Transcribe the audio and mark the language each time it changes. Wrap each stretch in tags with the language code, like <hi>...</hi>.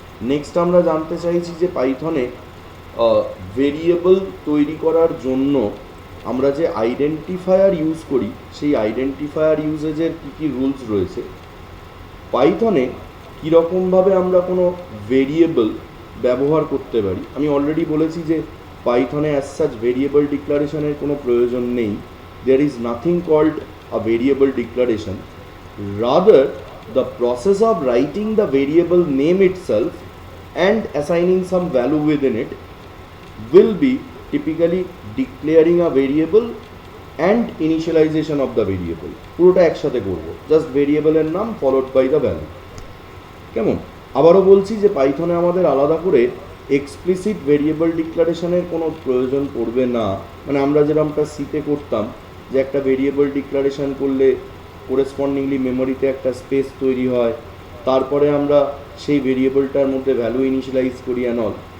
<bn>Next আমরা জানতে চাইছি যে পাইথনে ভেরিয়েবল তৈরি করার জন্য আমরা যে আইডেন্টিফায়ার ইউজ করি সেই আইডেন্টিফায়ার ইউজেজের কী কী রুলস রয়েছে, পাইথনে কীরকমভাবে আমরা কোনো ভেরিয়েবল ব্যবহার করতে পারি। আমি অলরেডি বলেছি যে পাইথনে</bn> <en>as such</en> <bn>ভেরিয়েবল ডিক্লারেশনের কোনো প্রয়োজন নেই।</bn> <en>There is nothing called a variable declaration, rather the process of writing the variable name itself and assigning some value within it will be typically declaring a variable and initialization of the variable।</en> <bn>পুরোটা একসাথে করব, just ভেরিয়েবলের নাম</bn> <en>Followed by the value.</en> <bn>কেমন? আবারও বলছি যে পাইথনে আমাদের আলাদা করে এক্সপ্লিসিট ভেরিয়েবল ডিক্লারেশনের কোনো প্রয়োজন পড়বে না। মানে আমরা যেরকমটা সিতে করতাম যে একটা ভেরিয়েবল ডিক্লারেশন করলে কোরেসপন্ডিংলি মেমোরিতে একটা স্পেস তৈরি হয়, তারপরে আমরা সেই ভেরিয়েবলটার মধ্যে ভ্যালু ইনিশিয়ালাইজ করি অ্যান্ড অল।</bn>